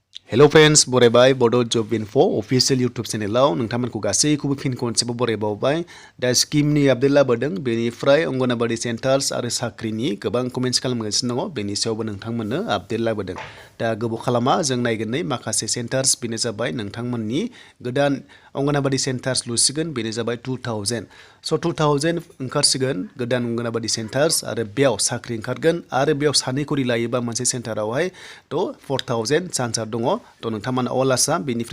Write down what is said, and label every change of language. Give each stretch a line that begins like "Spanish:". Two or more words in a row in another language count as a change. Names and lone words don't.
English: Hello friends,
Bodo: borebai Bodo Job Info official YouTube channel nongthamanku gasैखौबो फिन खनसेबो बरेबावबाय दा स्किमनि आपडेट लाबोदों बेनिफ्राय अंगनवाडी सेन्टार्स आरो साख्रिनि गोबां कमेन्ट्स खालामगासिनो दङ बेनि सायावबो नोंथांमोननो आपडेट लाबोदों दा गोबाव खालामा जों नायगोन माखासे सेन्टार्स बेनो जाबाय नोंथांमोननि गोदान अंगनवाडी सेन्टार्स लुसिगोन बेनो जाबाय 2000 स 2000 ओंखारसिगोन गोदान अंगनवाडी सेन्टार्स आरो बेयाव साख्रि ओंखारगोन आरो बेयाव सानै खरि लायोबा मोनसे सेन्टारावहाय थ 4000 चान्सआ दङ तो नोंथांमोना अल आसाम बेनिफ्राय